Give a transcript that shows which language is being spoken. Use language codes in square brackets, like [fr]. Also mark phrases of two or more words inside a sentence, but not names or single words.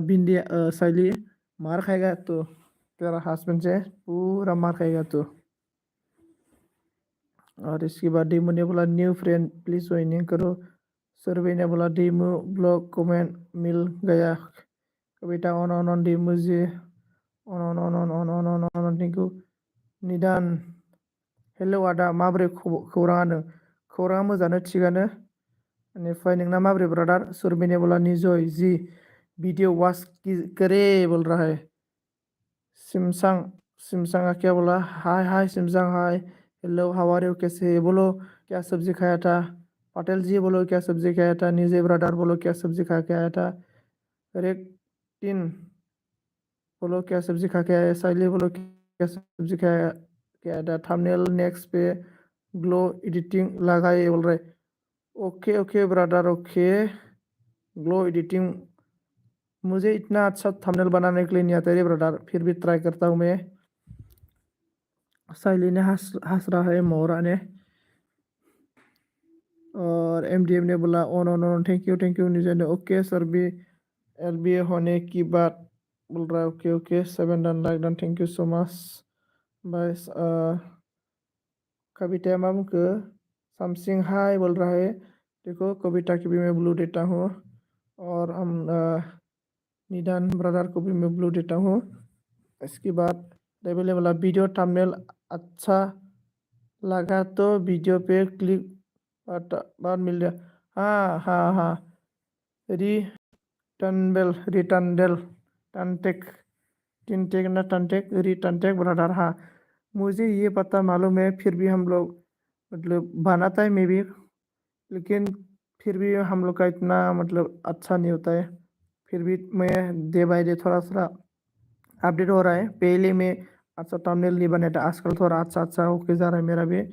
[hi] बिंदिया साइली मार खाएगा तो, तेरा हस्बैंड से पूरा मार खाएगा तो। और इसके बाद डेमो ने बोला [en] new friend [hi] प्लीज ज्वाइनिंग करो। सर्वे ने बोला डेमो ब्लॉग कमेंट मिल गया। कविता [en] on on on [hi] डेमो जी [en] on on on on on on on on on thank you. [brx] निदान हेलौ आदा माबोरै खौराङानो, खौराङा मोजाङानो थिगानो। बेनिफ्राय नोंना माबोरै ब्रादार। [hi] सुरभिने बोला निजय जी वीडियो वॉच करे बोल रहा है। [en] सिमसंग सिमसंग [hi] क्या बोला [en] हाय हाय सिमसंग हाय हेलो हाउ आर यू, [hi] कैसे है बोलो, क्या सब्जी खाया था। पटेल जी बोलो क्या सब्जी खाया था। निजय ब्रदर बोलो क्या सब्जी खा के आया था। रेक्टिन बोलो क्या सब्जी खा के आया। साइली बोलो क्या सब्जी खाया क्या था। थंबनेल नेक्स्ट पे [en] glow editing [hi] लगाए बोल रहे। [en] ओके ओके ब्रदर ओके। glow editing [hi] मुझे इतना अच्छा थंबनेल बनाने के लिए नहीं आता रे ब्रदर, फिर भी ट्राई करता हूँ मैं। साइली ने हंस रहा है मोरा ने। और एमडीएम ने बोला [en] on on on thank you [hi] निजय ने। ओके सर भी एलबीए होने की बात बोल रहा है। [en] okay okay 7 done like done, thank you so much. [hi] बस कविता [brx] मा बुंखो [hi] समथिंग हाय बोल रहा है। देखो कविता की भी मैं ब्लू देता हूँ। और हम निदान ब्रदर को भी मैं ब्लू देता हूँ। इसके बाद लेवल वाला वीडियो थंबनेल अच्छा लगा तो वीडियो पे क्लिक बाद मिल जाए। हाँ हाँ हाँ रिटर्नडेल टनटेक टिनटेक ना टनटेक रिटर्नटेक ब्रदर। हाँ मुझे ये पता मालूम है, फिर भी हम लोग मतलब बनाता है मे भी, लेकिन फिर भी हम लोग का इतना मतलब अच्छा नहीं होता है। फिर भी मैं [en] day by day [hi] थोड़ा थोड़ा अपडेट हो रहा है। पहले मैं अच्छा थंबनेल नहीं बनाया था, आजकल थोड़ा अच्छा अच्छा होके जा रहा है मेरा भी।